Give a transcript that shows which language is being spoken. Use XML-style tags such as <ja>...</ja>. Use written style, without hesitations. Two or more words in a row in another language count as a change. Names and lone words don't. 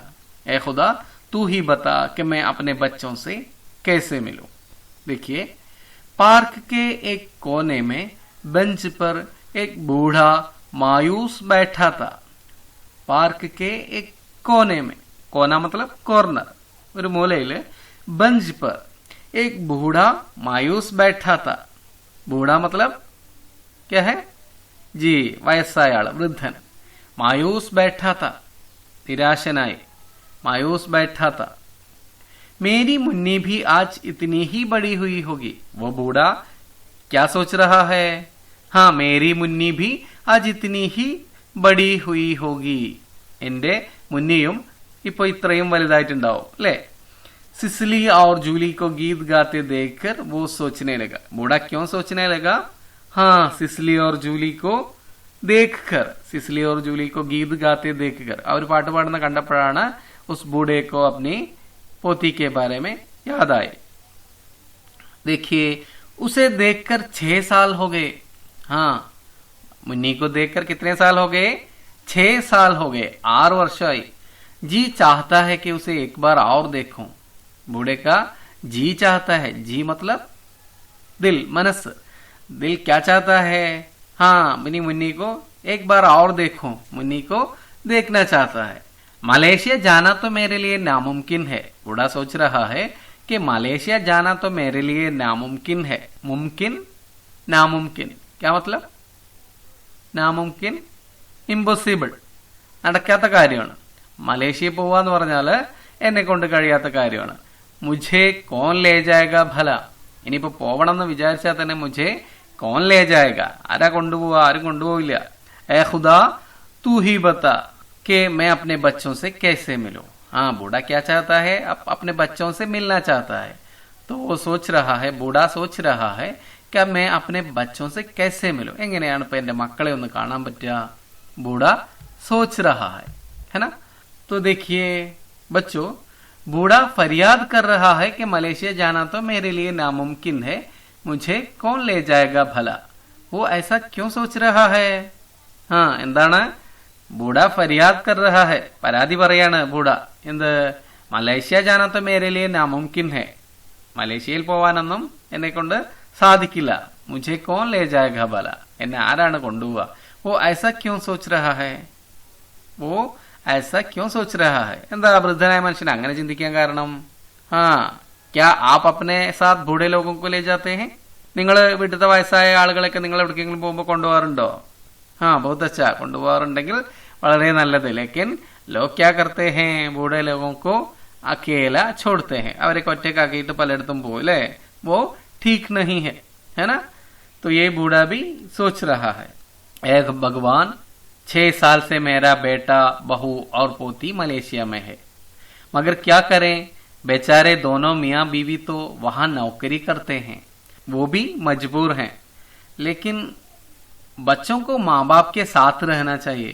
<hi>ए खुदा, तू ही बता कि मैं अपने बच्चों से कैसे मिलूं. देखिए, पार्क के एक कोने में बेंच पर एक बूढ़ा मायूस बैठा था. पार्क के एक कोने में, कोना मतलब कॉर्नर,</hi> <ml>ഒരു മൂലയില്</ml> <hi>बंच पर एक बूढ़ा मायूस बैठा था. बूढ़ा मतलब क्या है? जी,</hi> <ml>വയസ്സായ ആള്, വൃദ്ധൻ.</ml> <hi>मायूस बैठा था, निराशनाई. मायूस बैठा था. मेरी मुन्नी भी आज इतनी ही बड़ी हुई होगी. वो बूढ़ा क्या सोच रहा है? हाँ, मेरी मुन्नी भी आज इतनी ही बड़ी हुई होगी.</hi> <ml>എന്റെ മുന്നിയും ഇപ്പൊ ഇത്രയും വലുതായിട്ടുണ്ടാവും അല്ലെ.</ml> <hi>सिसिली और जूली को गीत गाते देखकर वो सोचने लगा. बूढ़ा क्यों सोचने लगा? हाँ, सिसिली और जूली को देखकर. सिसिली और जूली को गीत गाते देखकर</hi> <ml>അവർ പാട്ട് പാടുന്ന കണ്ടപ്പോഴാണ്</ml> <hi>उस बूढ़े को अपनी पोती के बारे में याद आए. देखिए, उसे देखकर 6 साल हो गए. हाँ, मुन्नी को देखकर कितने साल हो गए? 6 साल हो गए, 6 वर्षമായി. जी चाहता है कि उसे एक बार और देखूं. बूढ़े का जी चाहता है. जी मतलब दिल, मनस. दिल क्या चाहता है? हाँ, मेरी मुन्नी को एक बार और देखूं. मुन्नी को देखना चाहता है. मलेशिया जाना तो मेरे लिए नामुमकिन है. बूढ़ा सोच रहा है कि मलेशिया जाना तो मेरे लिए नामुमकिन है. मुमकिन, नामुमकिन क्या मतलब?</hi> <ml>നാമുംകിൻ, ഇമ്പോസിബിൾ, നടക്കാത്ത കാര്യമാണ്. മലേഷ്യ പോവാന്ന് പറഞ്ഞാല് എന്നെ കൊണ്ട് കഴിയാത്ത കാര്യമാണ്.</ml> <hi>മുझे कौन ले जाएगा भला.</hi> <ml>ഇനിയിപ്പോ പോവണം എന്ന് വിചാരിച്ചാൽ തന്നെ</ml> <hi>मुझे कौन ले जाएगा.</hi> <ml>ആരാ കൊണ്ടുപോവാ? ആരും കൊണ്ടുപോവില്ല.</ml> <hi>ए खुदा, तू ही बता कि मैं अपने बच्चों से कैसे मिलूं. हाँ, बूढ़ा क्या चाहता है? अपने बच्चों से मिलना चाहता है. तो वो सोच रहा है, बूढ़ा सोच रहा है क्या मैं अपने बच्चों से कैसे मिलूं.</hi> <ml>എങ്ങനെയാണ് ഇപ്പൊ എന്റെ മക്കളെ ഒന്ന് കാണാൻ പറ്റുക?</ml> <hi>बूढ़ा सोच रहा है ना. तो देखिए बच्चों, बूढ़ा फरियाद कर रहा है कि मलेशिया जाना तो मेरे लिए नामुमकिन है. मुझे कौन ले जाएगा भला. वो ऐसा क्यों सोच रहा है? हाँ, എന്താണ്? बूढ़ा फरियाद कर रहा है,</hi> <ml>പരാതി പറയാണ് ബൂഢ. എന്ത്?</ml> <hi>മലേഷ്യ ജാന तो मेरे लिए नामुमकिन है.</hi> <ml>മലേഷ്യയിൽ പോവാനൊന്നും എന്നെ കൊണ്ട് സാധിക്കില്ല.</ml> <hi>मुझे कौन ले जाएगा भला.</hi> <ml>എന്നെ ആരാണ് കൊണ്ടുപോവുക?</ml> <hi>वो ऐसा क्यों सोच रहा है? वो ऐसा क्यों सोच रहा है.</hi> <ml>എന്താ വൃദ്ധനായ മനുഷ്യൻ അങ്ങനെ ചിന്തിക്കാൻ കാരണം?</ml> <hi>हाँ, क्या आप अपने साथ बूढ़े लोगों को ले जाते हैं.</hi> <ml>നിങ്ങൾ വീട്ടിലത്തെ വയസ്സായ ആളുകളൊക്കെ നിങ്ങൾ എവിടേക്കെങ്കിലും പോകുമ്പോൾ കൊണ്ടുപോകാറുണ്ടോ?</ml> <hi>हाँ, बहुत अच्छा.</hi> <ml>കൊണ്ടുപോകാറുണ്ടെങ്കിൽ വളരെ നല്ലത്.</ml> <hi>लेकिन लोग क्या करते हैं, बूढ़े लोगों को अकेला छोड़ते हैं,</hi> <ml>അവരൊക്കെ ഒറ്റക്കാക്കിയിട്ട് പലയിടത്തും പോകും അല്ലേ,</ml> <hi>वो ठीक नहीं है ना। तो ये बूढ़ा भी सोच रहा है, एक भगवान 6 साल से मेरा बेटा बहू और पोती मलेशिया में है, मगर क्या करें, बेचारे दोनों मियाँ बीवी तो वहां नौकरी करते हैं, वो भी मजबूर हैं, लेकिन बच्चों को माँ बाप के साथ रहना चाहिए।</hi>